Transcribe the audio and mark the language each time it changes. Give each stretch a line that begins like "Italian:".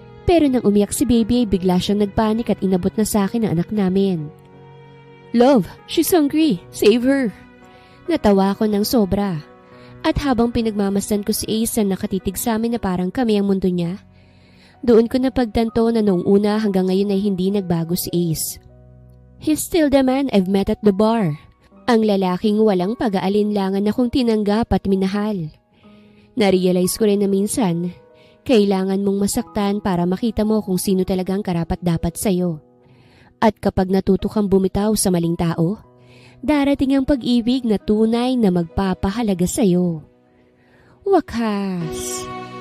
Filipino: Pero nang umiyak si baby ay bigla siyang nagpanik at inabot na sa akin ang anak namin.
English: Love, she's hungry. Save her.
Filipino: Natawa ako ng sobra. At habang pinagmamasdan ko si Ace na nakatitig sa amin na parang kami ang mundo niya, doon ko napagtanto na noong una hanggang ngayon ay hindi nagbago si Ace.
English: He's still the man I've met at the bar.
Filipino: Ang lalaking walang pag-aalinlangan na kong tinanggap at minahal. Narealize ko rin na minsan, kailangan mong masaktan para makita mo kung sino talagang karapat-dapat sa'yo. At kapag natuto kang bumitaw sa maling tao, darating ang pag-ibig na tunay na magpapahalaga sa'yo. Wakas!